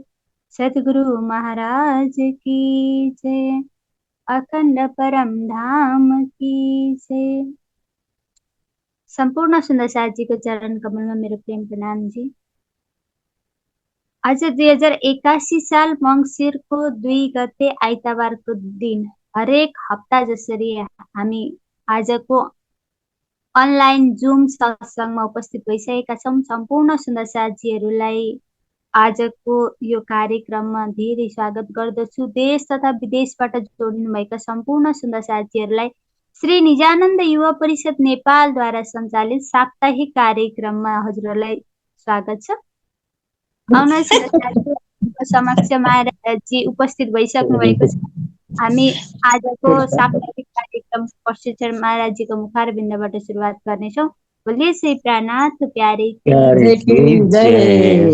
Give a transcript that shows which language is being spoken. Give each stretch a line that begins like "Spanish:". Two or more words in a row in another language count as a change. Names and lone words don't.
Hindi: सतगुरु महाराज की जय। अखंड परम धाम की जय। संपूर्ण सुंदर साथ जी को चरण कमल में मेरो प्रेम प्रणाम जी।
Nepali: आज 2081 साल मङ्सिरको 2 गते आइतबारको दिन, हरेक हप्ता जसरी हामी आजको
English: online Zoom
Nepali: सत्संगमा उपस्थित भइसकेका छौँ। सम्पूर्ण सुन्दर साथीहरूलाई आजको यो कार्यक्रममा धेरै स्वागत गर्दछु। देश तथा विदेशबाट जोडिनु भएका सम्पूर्ण सुन्दर साथीहरूलाई श्री निजानन्द युवा परिषद नेपालद्वारा सञ्चालित साप्ताहिक कार्यक्रममा हजुरहरूलाई स्वागत छ। आउनुहोस् समक्षमा जी उपस्थित भइसक्नु भएको छ। हामी आजको साप्ताहिक कार्यक्रम प्रशिक्षण महाराजजीको मुखारबिन्दबाट सुरुवात गर्नेछौँ।
Hindi: बोले श्री प्राणनाथ प्यारे की जय।